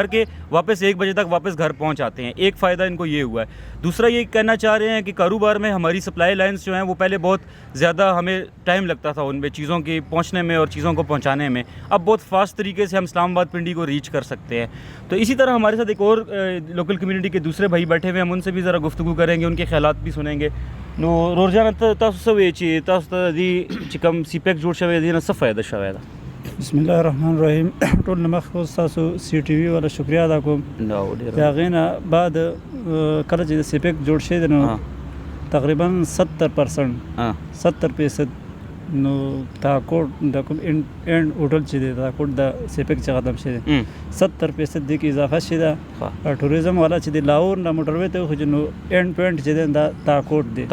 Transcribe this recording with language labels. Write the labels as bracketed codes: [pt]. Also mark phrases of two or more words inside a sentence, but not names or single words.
[ur] کے واپس 1 بجے تک واپس گھر پہنچ آتے ہیں ایک فائدہ ان کو یہ ہوا ہے دوسرا یہ کہنا چاہ رہے ہیں کہ کاروبار میں ہماری [en] supply lines [ur] جو ہیں وہ پہلے بہت زیادہ ہمیں ٹائم لگتا تھا ان میں چیزوں کے پہنچنے میں اور چیزوں کو پہنچانے میں اب بہت فاسٹ طریقے سے ہم اسلام آباد پنڈی کو ریچ کر سکتے ہیں تو اسی طرح ہمارے ساتھ ایک اور [en] local community [ur] کے دوسرے بھائی بیٹھے ہوئے ہیں ہم ان سے بھی ذرا گفتگو کریں گے ان کے خیالات بھی سنیں گے [ps] نو روزانہ تاسو څه وایي چې تاسو ته دې چې کوم سی پیک جوړ شوی دی نه څه فایده شوی ده [ar] بسم الله الرحمن الرحیم [ps] ټول نه مخکې تاسو سی ټي وي والا شکریا ادا کوم د هغې نه بعد کله چې د سی پیک جوړ شوی دی نو تقریبا 70% نو تاکوټ د کوم اینډ هوټل چې دی تاکوټ د سی پیک چې ختم شوی دی 70% دې کې اضافه شوی ده ټوریزم والا چې دی لاهور نه موټروي ته خو نو [en] end point [ps] چې دی دا تاکوټ دی